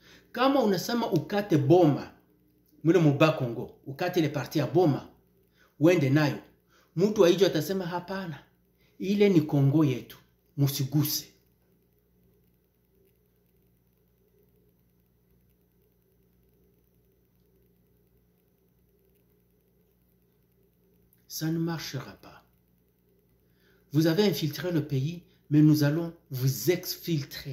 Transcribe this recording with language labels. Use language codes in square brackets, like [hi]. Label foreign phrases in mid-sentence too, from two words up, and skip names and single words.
[sw] Kama unasema ukate boma mule muba Kongo, ukate ile parti ya boma uende nayo, mtu aijo atasema hapana, ile ni Kongo yetu, musiguse. [fr] Ça ne marchera pas. Vous avez infiltré le pays, mais nous allons vous exfiltrer.